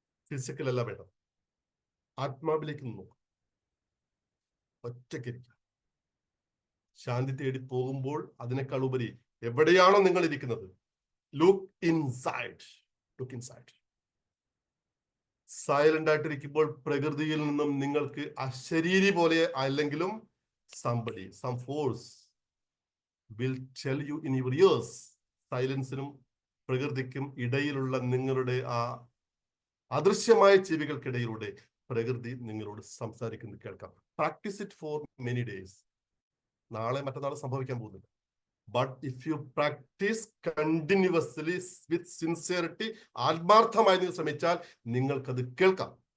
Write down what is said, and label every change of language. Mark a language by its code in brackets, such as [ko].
[ml] Physical അല്ല വേണ്ടത്, ആത്മാവിലേക്ക് നോക്കും. ഒറ്റയ്ക്കിരിക്കുക. ശാന്തി തേടി പോകുമ്പോൾ അതിനേക്കാൾ ഉപരി എവിടെയാണോ നിങ്ങൾ ഇരിക്കുന്നത്, [en] Look inside. [ml] സൈലന്റ് ആയിട്ടിരിക്കുമ്പോൾ പ്രകൃതിയിൽ നിന്നും നിങ്ങൾക്ക് അശരീരി പോലെ അല്ലെങ്കിലും [en] somebody, some force will tell you in your ears. [ml] സൈലൻസിനും പ്രകൃതിക്കും ഇടയിലുള്ള നിങ്ങളുടെ ആ അദൃശ്യമായ ചെവികൾക്കിടയിലൂടെ പ്രകൃതി നിങ്ങളോട് സംസാരിക്കുന്നത് കേൾക്കാം. [en] Practice it for many days. [ml] നാളെ മറ്റന്നാൾ സംഭവിക്കാൻ പോകുന്നില്ല. [en] but if you practice continuously with sincerity, [ml] ആത്മാർത്ഥമായി നിങ്ങൾ ശ്രമിച്ചാൽ നിങ്ങൾക്കത് കേൾക്കാം.